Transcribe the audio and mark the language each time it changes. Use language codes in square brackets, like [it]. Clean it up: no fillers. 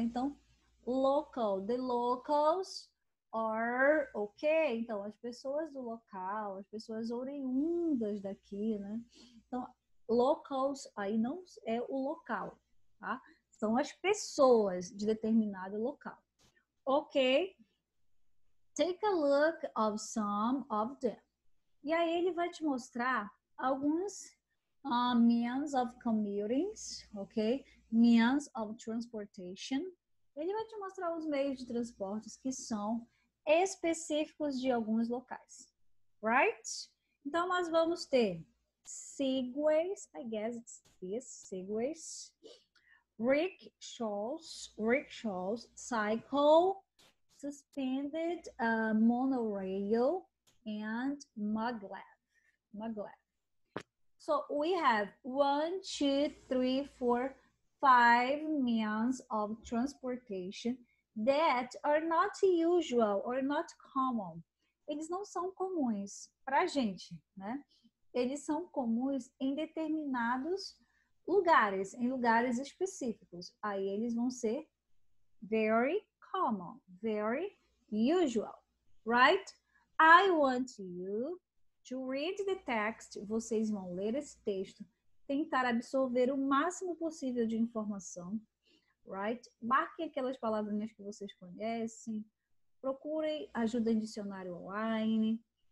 [en] Então, local, the locals are okay. [pt] Então, as pessoas do local, as pessoas oriundas daqui, né? Então, locals aí não é o local, tá? São as pessoas de determinado local. Ok? [en] Take a look of some of them. [pt] E aí ele vai te mostrar alguns [en] means of commuting, [pt] ok? [en] Means of transportation. [pt] Ele vai te mostrar os meios de transportes que são específicos de alguns locais, right? Então, nós vamos ter [en] segways, I guess it's this, segways, rickshaws, cycle, suspended monorail, and maglev. So we have 1, 2, 3, 4, 5 means of transportation that are not usual or not common. [pt] Eles não são comuns para a gente, né? Eles são comuns em determinados lugares, em lugares específicos. Aí eles vão ser [en] very common, very usual, right? I want you to read the text. [pt] Vocês vão ler esse texto, tentar absorver o máximo possível de informação, right? Marquem aquelas palavrinhas que vocês conhecem, procurem ajuda em dicionário online.